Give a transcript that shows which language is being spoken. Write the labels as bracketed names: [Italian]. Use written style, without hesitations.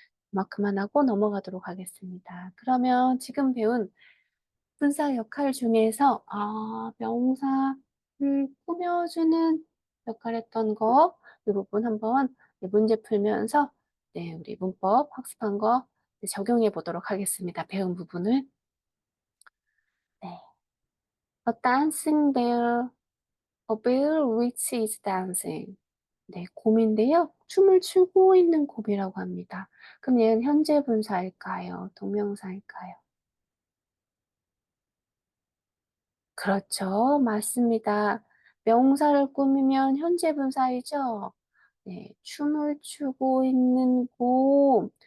[Korean] 그만큼만 하고 넘어가도록 하겠습니다. 그러면 지금 배운 분사 역할 중에서 명사를 꾸며주는 역할 했던 거, 이 부분 한번 문제 풀면서 우리 문법 학습한 거 적용해 보도록 하겠습니다. 배운 부분을. 네. [English] A dancing bear, a bear which is dancing. [Korean] 네, 곰인데요. 춤을 추고 있는 곰이라고 합니다. 그럼 얘는 현재 분사일까요? 동명사일까요? 그렇죠. 맞습니다. 명사를 꾸미면 현재 분사이죠. 네, 춤을 추고 있는 곰.